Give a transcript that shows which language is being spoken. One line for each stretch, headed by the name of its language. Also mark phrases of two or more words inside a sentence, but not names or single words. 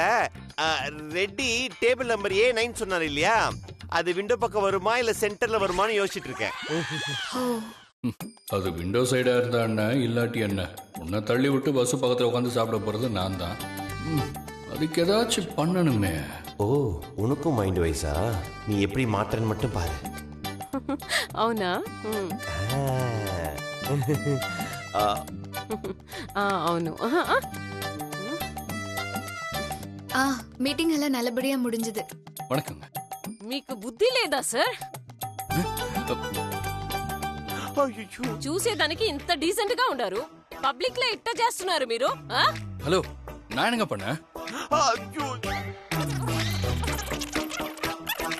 Tamil: ரெட்டி
English: table number
Tamil: A9 சொன்னாரு இல்லையா, அது விண்டோ பக்கம் வருமா இல்ல சென்டர்ல வருமான்னு யோசிச்சுட்டு இருக்கேன். அது
English: window sidea
Tamil: இருந்தா என்ன, இல்லாட்டி என்ன, உன்னை தள்ளி விட்டு பஸ் பக்கத்துல உட்காந்து சாப்பிட போறது நான் தான். அதுக்கு ஏதாச்சும் பண்ணணுமே. ஓ, உனக்கும்
English: mind wisea?
Tamil: நீ எப்படி மாற்றன்னு மட்டும் பாரு.
Telugu: అవునా? అవును.
Tamil: மீட்டிங் எல்லாம் நல்லபடியா முடிஞ்சது. வணக்கங்க.
Telugu: మీకు బుద్ధి లేదా సార్? చూసేదానికి ఇంత డీసెంట్ గా ఉండారు, పబ్లిక్ లో ఇట్ట చేస్తున్నారు మీరు. హలో,
Tamil: நான் என்னங்க பண்ண?